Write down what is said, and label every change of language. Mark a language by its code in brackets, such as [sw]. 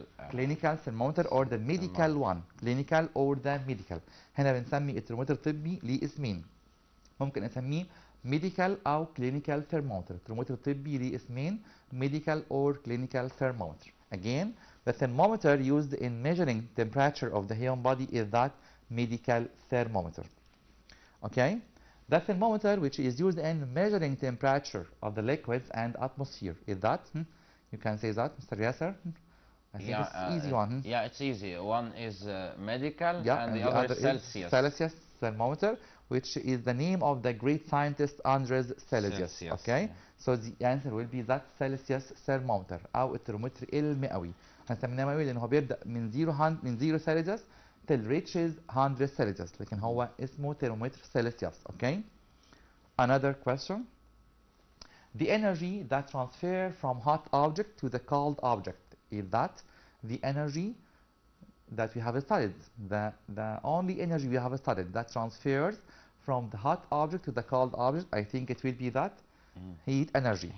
[en] Clinical thermometer or the medical one. Clinical or the medical. [ar] هنا بنسمي الترمومتر الطبي ليه اسمين. ممكن نسميه medical أو clinical thermometer. الترمومتر الطبي ليه اسمين [en] medical or clinical thermometer. Again, the thermometer used in measuring temperature of the human body is that medical thermometer. Okay? The thermometer which is used in measuring temperature of the liquids and atmosphere is that you can say that, Mr. Yasser. I think it's easy one. Yeah, it's easy. One is medical, yeah, and the other is Celsius. Celsius thermometer, which is the name of the great scientist Andres Celsius. Okay, so the answer will be that Celsius thermometer [ar] أو الترمومتر المئوي. هنسميه مئوي لأن هو بيبدأ من 0 Celsius till reaches 100 Celsius. لكن هو اسمه thermometer Celsius. [en] Okay. Another question. The energy that transfers from hot object to the cold object is that the energy that we have studied, the only energy we have studied that transfers from the hot object to the cold object, I think it will be that heat energy.